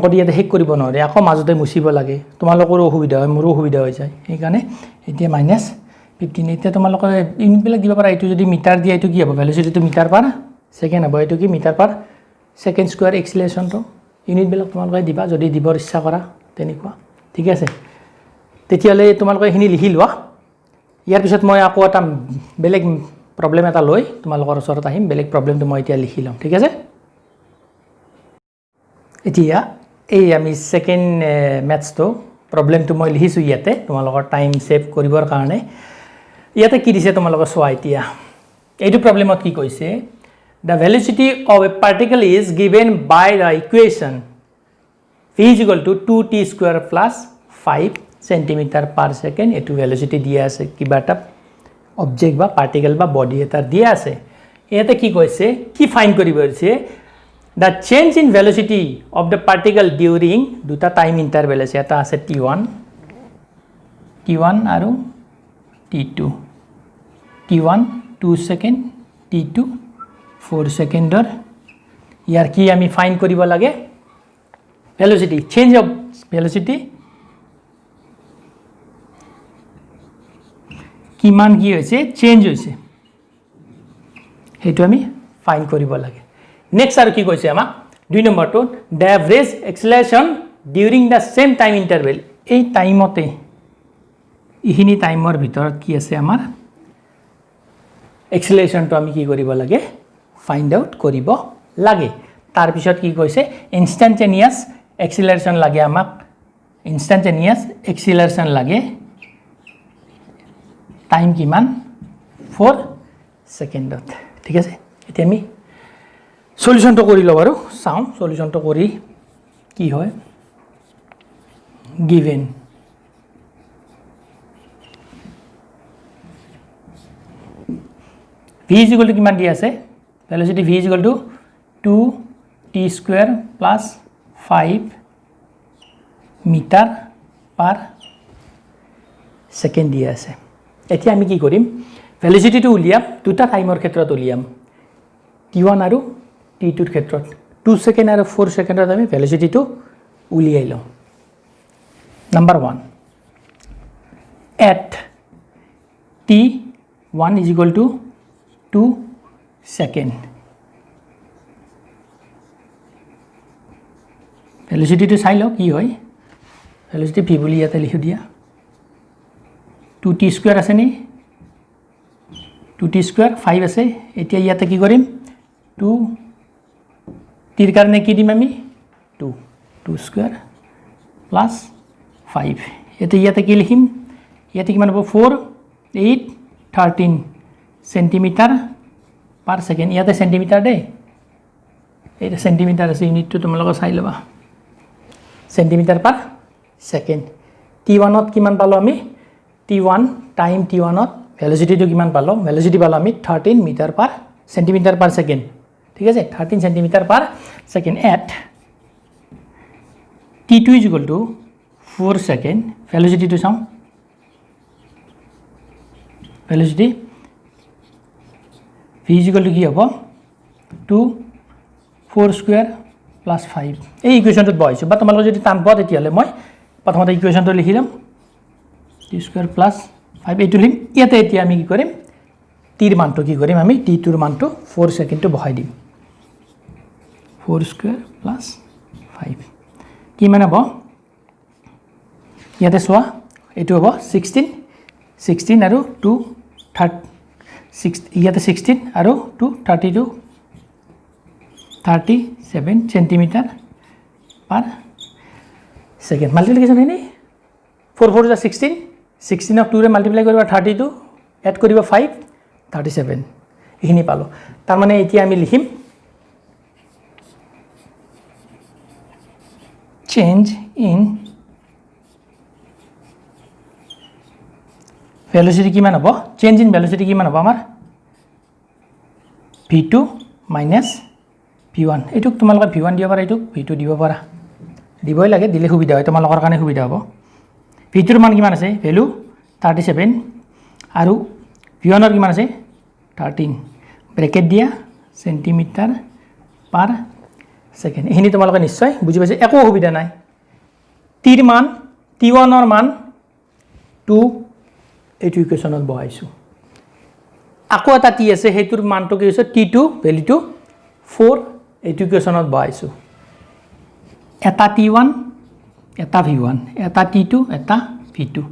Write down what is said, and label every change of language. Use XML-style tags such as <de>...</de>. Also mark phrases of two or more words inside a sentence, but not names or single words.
<as>দিয়াতে হেক কৰিব নোৱাৰে আকৌ মাজতে মুছিব লাগে তোমালোকৰ অসুবিধা হয় মোৰো অসুবিধা হৈ যায় এই কাৰণে এতিয়া -15 এতিয়া তোমালোকে ইউনিট বিলাক দিব পাৰা এটো যদি মিটাৰ দিয়া এটো কি হ'ব ভেলোচিটিটো</as> <en>meter per second</en> <as>হ'ব এটো কি</as> <en>meter per second square</en> <as>এক্সিলাৰেশ্যনটো ইউনিট বিলাক তোমালোকে দিবা যদি দিবৰ ইচ্ছা কৰা তেনেকুৱা ঠিক আছে তেতিয়ালে তোমালোকে এখিনি লিখি লোৱা ইয়াৰ পিছত মই আকৌ এটা বেলেগ প্ৰবলেম এটা লৈ তোমালোকৰ ওচৰত আহিম বেলেগ প্ৰবলেমটো মই এতিয়া লিখি লম ঠিক আছে এতিয়া এই আমি সেকেন্ড ম্যাথছটো প্ৰবলেমটো মই লিখিছো ইয়াতে তোমালোকৰ</as> <en>time save</en> <as>কৰিবৰ কাৰণে ইয়াতে কি দিছে তোমালোকৰ চোৱা এতিয়া এইটো প্ৰবলেমত কি কৈছে</as> <en>the velocity of a particle is given by the equation v = 2t² + 5 cm/s</en> <as>এটো velocity দিয়া আছে কিবা এটা অবজেক্ট বা পার্টিকেল বা বডি এটা দিয়া আছে ইয়াতে কি কৈছে কি ফাইন্ড কৰিব আছে</as> <en>the change in velocity of the particle during</en> <as>দুটা</as> <en>time interval</en> <as>আছে এটা আছে t1 আৰু t2 t1 2 সেকেন্ড t2 4 সেকেন্ডৰ ইয়াৰ কি আমি ফাইন্ড কৰিব লাগে</as> <en>velocity change of velocity</en> <as>কিমান কি হৈছে চেঞ্জ হৈছে হেতু আমি ফাইন্ড কৰিব লাগে নেক্সট আৰু কি কৈছে আমাক 2 নম্বৰটো</as> <en>the average acceleration during the same time interval</en> <as>এই টাইমতে ইখিনি টাইমৰ ভিতৰত কি আছে আমাৰ acceleration টো আমি কি কৰিব লাগে</as> <en>find out</en> <as>কৰিব লাগে তাৰ পিছত কি কৈছে</as> <en>instantaneous acceleration</en> <as>লাগে আমাক</as> <en>instantaneous acceleration</en> <as>লাগে টাইম কিমান 4 সেকেন্ডত ঠিক আছে এতিয়া আমি সলিউশনটো কৰি লও আৰু চাও সলিউশনটো কৰি কি হয় given.</as> <en>V is equal to</en> <as>কিমান দিয়া আছে</as> <en>velocity V is equal to 2t square plus 5 meter per second</en> <as>দিয়া আছে এতিয়া আমি কি কৰিম velocity টো উলিয়াম দুটা টাইমৰ ক্ষেত্ৰত উলিয়াম t1 আৰু t2 ৰ ক্ষেত্ৰত 2 সেকেন্ড আৰু 4 সেকেন্ডত আমি velocity টো উলিয়াই লম</as> <en>number 1 at t1 is equal to 2 second</en> <as>velocity to চাই লও কি হয়</as> <en>velocity v</en> <as>বুলি ইয়াতে লিখি দিয়া</as> <en>2t square</en> <as>আছে নি</as> <en>2t square</en> <as>5 আছে এতিয়া ইয়াতে কি কৰিম 2 টিৰ কাৰণে কি দিম আমি</as> <en>2 square plus 5</en> <as>ইয়াতে কি লিখিম ইয়াতে কিমান হ'ব 4 8 13</as> <en>centimeter per second</en> <as>ইয়াতে সেন্টিমিটার দে এটা সেন্টিমিটার আছে ইউনিটটো তোমালোকে চাই লবা</as> <en>centimeter per second</en> <as>t1 ত কিমান পালো আমি t1 টাইম t1 ত ভেলোসিটি টো কিমান পালো ভেলোসিটি পালো আমি 13</as> <en>meter per centimeter per second</en> <as>ঠিক আছে 13</as> <en>centimeter per second at t2 is equal to 4</en> <as>সেকেন্ড ভেলোসিটি টো চাও ভেলোসিটি</as> <en>v is equal to</en> <as>কি হ'ব 2 4</as> <en>square plus</en> <as>5 এই ইকুয়েশনটো বহাইছো বা তোমালোকে যদি টান পোৱা তেতিয়ালে মই প্ৰথমতে ইকুয়েশনটো লিখিলাম 2</as> <en>square plus</en> <as>5 এইটো লিম ইয়াতে এতিয়া আমি কি কৰিম টিৰ মানটো কি কৰিম আমি t2 ৰ মানটো 4 সেকেন্ডটো বহাই দিম 4</as> <en>square plus</en> <as>5 কি মানে হ'ব ইয়াতে চোৱা এইটো হ'ব 16 আৰু 2 ইয়াতে 16 আৰু 2 32 37</as> <en>centimeter per second multiplication</en> <as>হয়নি</as> <en>4 4 is 16 16 of 2</en> <as>ৰে মাল্টিপ্লাই কৰিবা 32 এড কৰিবা 5 37 এইখিনি পালো তাৰ মানে এতিয়া আমি লিখিম</as> <en>change in</en> <as>velocity কিমান হ'ব</as> <en>change in</en> <as>velocity কিমান হ'ব আমাৰ</as> <en>v2 minus v1</en> <as>এটুক তোমালোকে v1 দিব পাৰা এটুক v2 দিব পাৰা দিবই লাগে দিলে সুবিধা হয় তোমালোকৰ কাৰণে সুবিধা হ'ব v2 ৰ মান কিমান আছে ভ্যালু 37 আৰু v1 ৰ কিমান আছে 13 ব্ৰেকেট দিয়া</as> <en>centimeter per second</en> <as>এখিনি তোমালোকে নিশ্চয় বুজি পাইছে একো সুবিধা নাই টিৰ মান t1 ৰ মান 2 এইটো ইকুয়েশনত বহাইছো আকো এটা টি আছে হেতুৰ মানটো কি হৈছে t2 ভ্যালুটো 4 এইটো ইকুয়েশনত বহাইছো এটা t1 এটা v1 এটা t2 এটা v2</as>